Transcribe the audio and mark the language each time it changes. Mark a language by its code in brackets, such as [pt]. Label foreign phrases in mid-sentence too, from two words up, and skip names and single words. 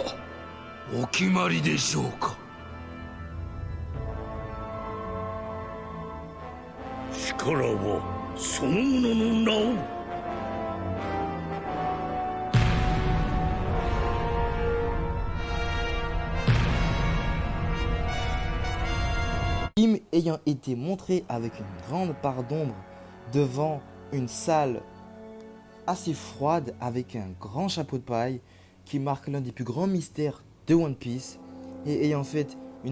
[ja] お決まりでしょうか。力はそのものの名を。 [fr] Kim ayant été montré avec une grande part d'ombre devant une salle assez froide avec un grand chapeau de paille qui marque l'un des plus grands mystères de One Piece et ayant fait une